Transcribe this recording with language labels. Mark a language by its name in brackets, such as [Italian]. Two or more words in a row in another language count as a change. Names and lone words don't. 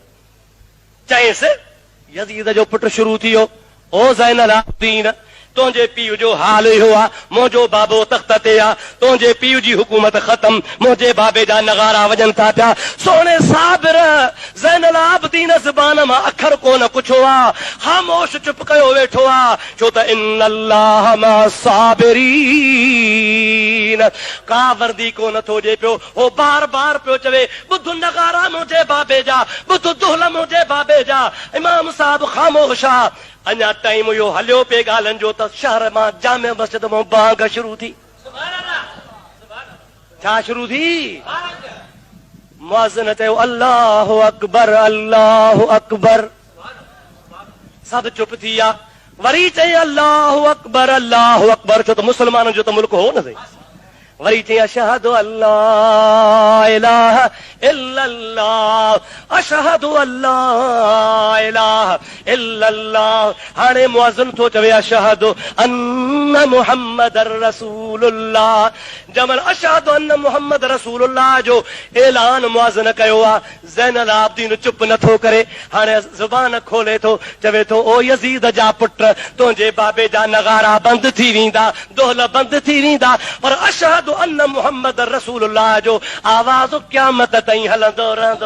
[Sindhi] चयईंसि, यज़ीद जो पुटु शुरू थी वियो, ओ ज़ैनुल आबिदीन, तुंहिंजे पीउ जो हाल इहो आहे, मुंहिंजो बाबो तख़्त ते आहे, तुंहिंजे पीउ जी हुकूमत ख़तम, मुंहिंजे बाबे जा नगारा वॼनि था पिया। सोणे साबिर ज़ैनुल आबिदीन ज़बान मां अखर कोन कुछो आहे, ख़ामोश चुप कयो वेठो आहे, छो त [Arabic] إن الله مع الصابرين, [Sindhi] का वर्दी कोन थो ॾे पियो। हो बार बार पियो चवे, ॿुध नगारा मुंहिंजे बाबे जा, ॿुध दुहल मुंहिंजे बाबे जा। इमाम साहब ख़ामोश आहे। अञा टाइम इहो हलियो पे ॻाल्हियुनि जो त शहर मां जामे मस्जिद मां बांग शुरू थी। छा शुरू थी? मुअज़्ज़िन चयो [Arabic] الله أكبر الله أكبر. [Sindhi] सभु चुप थी विया। वरी चई [Arabic] الله أكبر الله أكبر, [Sindhi] छो त मुस्लमाननि जो त मुल्क हो न सही। وري چئي [Arabic] أشهد أن لا إله إلا الله أشهد أن لا إله إلا الله. [Sindhi] हाणे मुअज़्ज़िन थो चवे [Arabic] أشهد أن محمدا رسول الله. [Sindhi] जमल [Arabic] أشهد أن محمد رسول الله [Sindhi] जो ऐलान मुअज़्ज़िन कयो आहे, ज़ैनुल आबिदीन चुप नथो करे। हाणे ज़ुबान खोले थो, चवे थो ओ यज़ीद जा पुट, तुंहिंजे बाबे जा नगारा बंदि थी वेंदा, दोहल बंदि थी वेंदा, पर [Arabic] أشهد أن محمد رسول الله [Sindhi] जो आवाज़ क़यामत ताईं हलंदो रहंदो।